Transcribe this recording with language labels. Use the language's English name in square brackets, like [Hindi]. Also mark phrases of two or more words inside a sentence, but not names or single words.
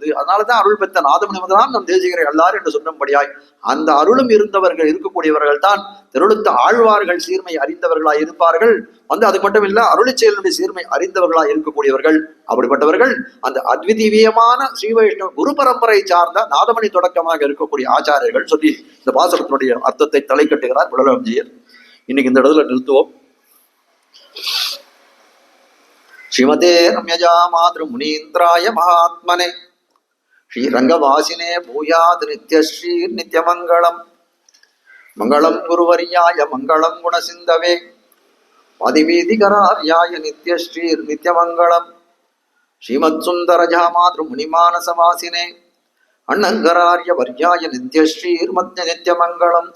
[Tamil] அதனாலதான் அருள் பெற்ற நாதமுனிவதான் நம் தேசிகரை எல்லாரும் என்று சொன்னபடியாய் அந்த அருளும் இருந்தவர்கள் இருக்கக்கூடியவர்கள் தான் திருளுத்த ஆழ்வார்கள் சீர்மை அறிந்தவர்களாய் இருப்பார்கள். அது மட்டும் இல்ல, அருளி செயலுடைய சீர்மை அறிந்தவர்களாய் இருக்கக்கூடியவர்கள். அப்படிப்பட்டவர்கள் அந்த அத்விதீயமான ஸ்ரீ வைஷ்ணவ குரு பரம்பரை சார்ந்த நாதமணி தொடக்கமாக இருக்கக்கூடிய ஆச்சாரியர்கள் சொல்லி இந்த பாசனத்தினுடைய அர்த்தத்தை தலை கட்டுகிறார் புலலவஞ்சியர். இன்னைக்கு இந்த இடத்துல நிறுத்துவோம். [Sanskrit] श्रीमते रम्यजा मातृ मुनीन्द्राय महात्मने श्रीरङ्गवासिने भूयात् नित्यश्री नित्यमङ्गलम्. मङ्गलं गुरुवरियाय मङ्गलं गुणसिन्धवे आदिवीधिकरार्याय नित्यश्रीर् नित्यमङ्गलम्. श्रीमत् सुन्दरजा मातृ मुनिमानसवासिने अण्णङ्करार्य वर्याय नित्यश्रीर् मध्य नित्यमङ्गलम्.